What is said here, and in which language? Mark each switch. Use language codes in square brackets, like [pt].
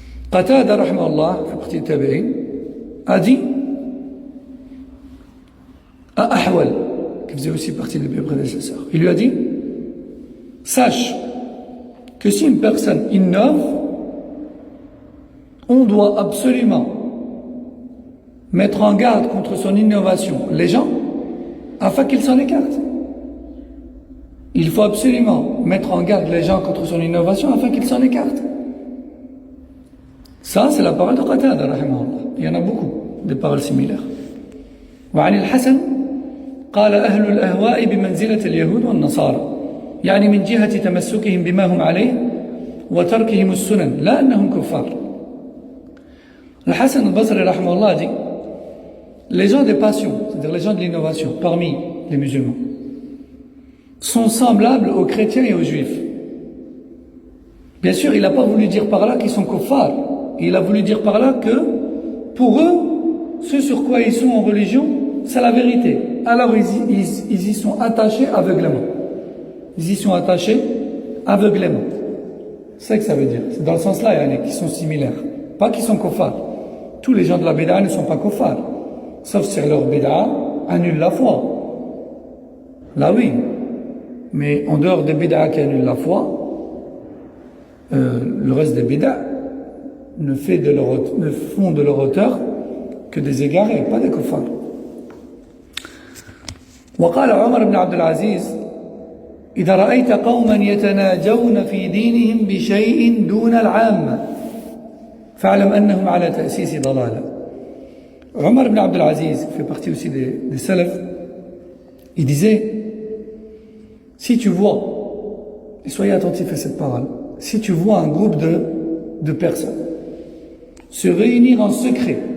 [fr] Qatada rahimahullah, fait partie des tabi'in, a dit à Ahwal, qui faisait aussi partie des prédécesseurs, il lui a dit: sache que si une personne innove, on doit absolument mettre en garde contre son innovation les gens afin qu'ils s'en écartent. il faut absolument mettre en garde les gens contre son innovation afin qu'ils s'en écartent. Ça, c'est la parole de Qatada, rahimahullah. Il y en a beaucoup, des paroles similaires. [ar] وعن الحسن قال أهل الأهواء بمنزلة اليهود والنصارى يعني من جهة تمسكهم بما هم عليه وتركهم السنن لا أنهم كفار. [fr] Le Hassan al-Basri rahimahullah dit les gens des passions, c'est-à-dire les gens de l'innovation parmi les musulmans sont semblables aux chrétiens et aux juifs. Bien sûr, il n'a pas voulu dire par là qu'ils sont kuffars. Il a voulu dire par là que pour eux, ce sur quoi ils sont en religion, c'est la vérité. Alors ils y sont attachés aveuglément. Ils y sont attachés aveuglément. C'est ça que ça veut dire. C'est dans le sens là, il y en a qui sont similaires. Pas qu'ils sont kuffars. Tous les gens de la bid'a ne sont pas kuffars. Sauf si leur bid'a annule la foi. Là oui. Mais en dehors des bid'a qui annulent la foi, le reste des bid'a ne font de leur auteur que des égarés, pas des kuffars. [ar] وقال عمر بن عبد العزيز إذا رأيت قوما يتناجون في دينهم بشيء دون العامة فاعلم أنهم على تأسيس ضلالة. [fr] Omar ibn Abdel Aziz, qui fait partie aussi des salafs, il disait, si tu vois, et soyez attentifs à cette parole, si tu vois un groupe de personnes se réunir en secret